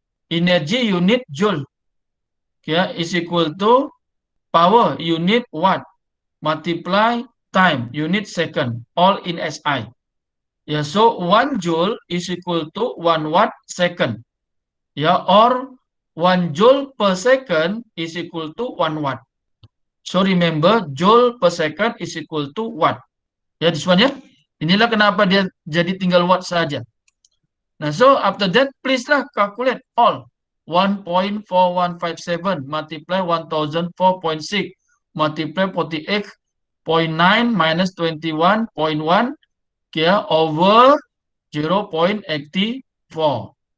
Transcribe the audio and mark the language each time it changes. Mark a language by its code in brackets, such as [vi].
[en] Energy unit joule. Ya, is equal to power unit watt multiply time unit second, all in SI. Ya, so 1 joule is equal to 1 watt second. Ya, or 1 joule per second is equal to 1 watt. So remember, joule per second is equal to watt. Ya, this one ya. [ms] Inilah kenapa dia jadi tinggal watt saja. [en] Nah, so after that, please lah calculate all. 1.4157 multiply 1004.6 multiply 48.9 minus 21.1 over 0.84.